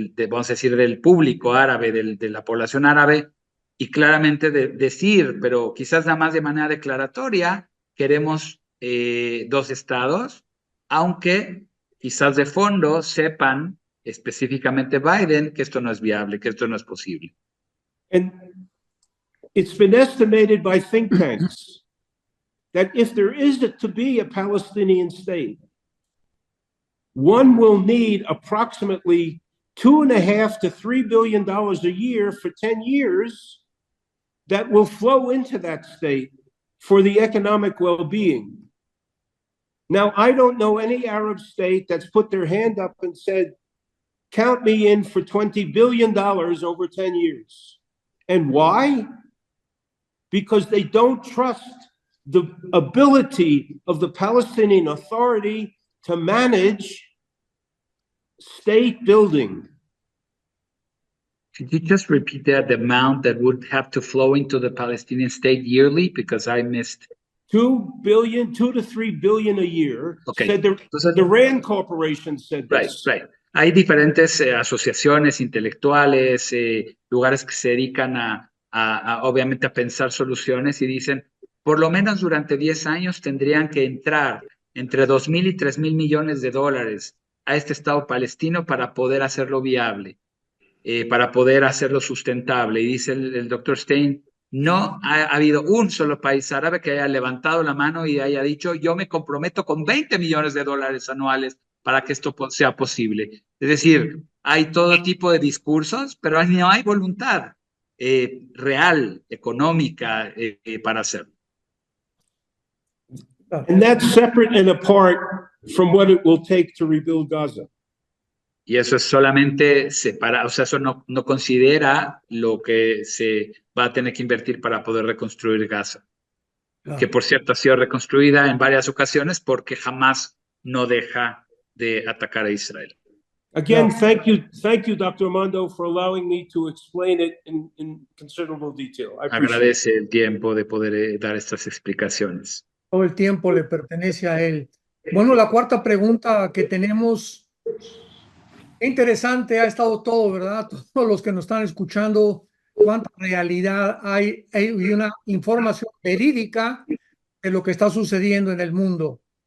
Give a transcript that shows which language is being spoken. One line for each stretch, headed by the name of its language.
Spanish: vamos a decir, del público árabe, de la población árabe, y claramente decir, pero quizás nada más de manera declaratoria, queremos dos estados, aunque quizás de fondo sepan específicamente Biden que esto no es viable, que esto no es posible.
English: And it's been estimated by think tanks that if there is to be a Palestinian state, one will need approximately $2.5 to $3 billion a year for 10 years that will flow into that state for the economic well-being. Now, I don't know any Arab state that's put their hand up and said, count me in for $20 billion over 10 years. And why? Because they don't trust the ability of the Palestinian Authority to manage state building. Could you just repeat that, the amount that would have to flow into the Palestinian state yearly? Because I missed. 2 to 3 billion a year. Okay. Said the Rand Corporation said this. Right.
Spanish: Hay diferentes asociaciones intelectuales, lugares que se dedican obviamente a pensar soluciones y dicen, por lo menos durante 10 años tendrían que entrar entre 2.000 y 3.000 millones de dólares a este Estado palestino para poder hacerlo viable, para poder hacerlo sustentable. Y dice el doctor Stein, no ha habido un solo país árabe que haya levantado la mano y haya dicho, yo me comprometo con 20 millones de dólares anuales para que esto sea posible. Es decir, hay todo tipo de discursos, pero no hay voluntad real, económica, para hacerlo.
English: And that's separate and apart from what it will take to rebuild Gaza.
Spanish: Y eso es solamente separado, o sea, eso no considera lo que se va a tener que invertir para poder reconstruir Gaza. Que por cierto ha sido reconstruida en varias ocasiones porque jamás no deja de atacar a Israel.
English: Again, thank you, Dr. Armando, for allowing me to explain it in considerable detail. I appreciate
Spanish: Agradece el tiempo de poder dar estas explicaciones. Todo el tiempo le pertenece a él. Bueno, la cuarta pregunta que tenemos, qué interesante ha estado todo, ¿verdad? Todos los que nos están escuchando, cuánta realidad hay una información verídica de lo que está sucediendo en el mundo.